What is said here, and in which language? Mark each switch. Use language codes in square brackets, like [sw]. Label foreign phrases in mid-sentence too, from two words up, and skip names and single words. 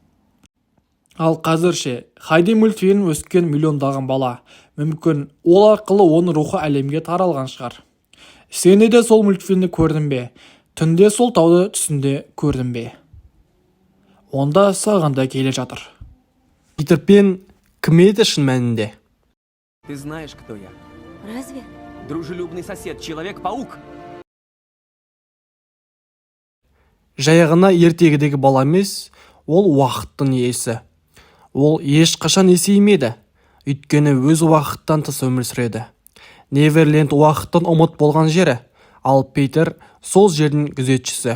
[kk] Ал қазірше Хайди мультфильм өскен миллиондаған бала. Мүмкін ол арқылы оның рухы әлемге таралған шығар. Сен де сол мультфильмді көрдің бе? Түнде сол тауды түсінде көрдің бе? Онда саған да келе жатыр. Питер Пен кім еді шын мәнінде? [ru] Ты знаешь, кто я? Разве? Дружелюбный сосед, Человек-паук. [kk] Жайғына ертегідегі бала емес, ол уақыттың иесі. Ол ешқашан есеймеді, өйткені өз уақыттан тыс өмір сүреді. Неверленд уақыттың ұмыт болған жері, ал Питер сол жердің күзетшісі.